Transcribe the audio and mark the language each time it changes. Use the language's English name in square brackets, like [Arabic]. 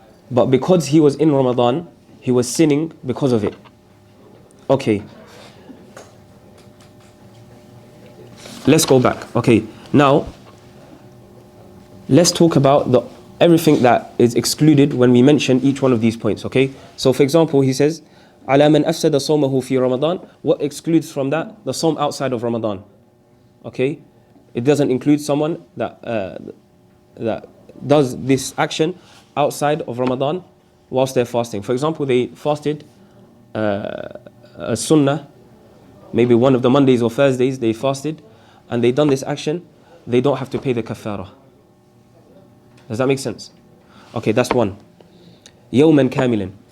[English] But because he was in Ramadan, he was sinning because of it. Okay. Let's go back. Okay. Now, let's talk about everything that is excluded when we mention each one of these points, okay? So for example, he says, [Arabic] على من أفسد صومه في رمضان. [English] What excludes from that? The Sawm outside of Ramadan, okay? It doesn't include someone that does this action outside of Ramadan whilst they're fasting. For example, they fasted a sunnah, maybe one of the Mondays or Thursdays they fasted, and they done this action, they don't have to pay the kafara. Does that make sense? Okay, that's one. [Arabic] Yawman kamilan.